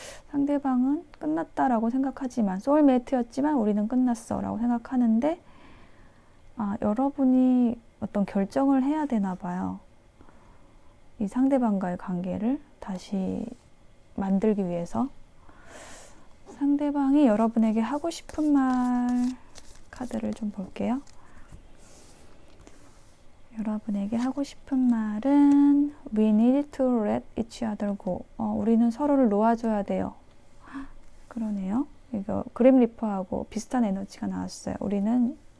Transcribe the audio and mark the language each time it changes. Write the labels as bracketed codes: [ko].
[ko] 상대방은 끝났다라고 생각하지만, 소울메이트였지만 우리는 끝났어 라고 생각하는데, 여러분이 어떤 결정을 해야 되나 봐요. 이 상대방과의 관계를 다시 만들기 위해서. 상대방이 여러분에게 하고 싶은 말 카드를 좀 볼게요. 여러분에게 하고 싶은 말은 [en] We need to let each other go. [ko] 우리는 서로를 놓아줘야 돼요. 그러네요. 이거 그림 리퍼하고 비슷한 에너지가 나왔어요. 우리는